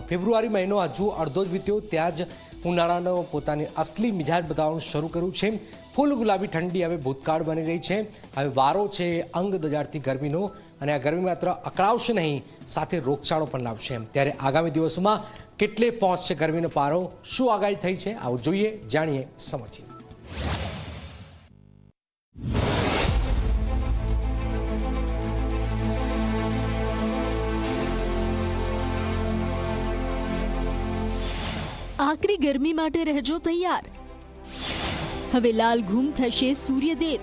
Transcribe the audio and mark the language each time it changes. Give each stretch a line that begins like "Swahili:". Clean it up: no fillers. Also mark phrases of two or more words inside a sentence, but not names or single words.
Gujarati: ફેબ્રુઆરી મહિનો હજુ અડધો જ વીત્યો ત્યાં જ ઉનાળાનો પોતાની અસલી મિજાજ બતાવવાનું શરૂ કર્યું છે। ફૂલ ગુલાબી ઠંડી હવે ભૂતકાળ બની રહી છે। હવે વારો છે અંગ દજાડતી ગરમીનો અને આ ગરમી માત્ર અકળાવશે નહીં, સાથે રોગચાળો પણ લાવશે। ત્યારે આગામી દિવસોમાં કેટલે પહોંચશે ગરમીનો પારો, શું આગાહી થઈ છે, આવું જોઈએ, જાણીએ, સમજીએ। આકરી ગરમી માટે રહજો તૈયાર। હવે લાલ ઘૂમ થશે સૂર્યદેવ।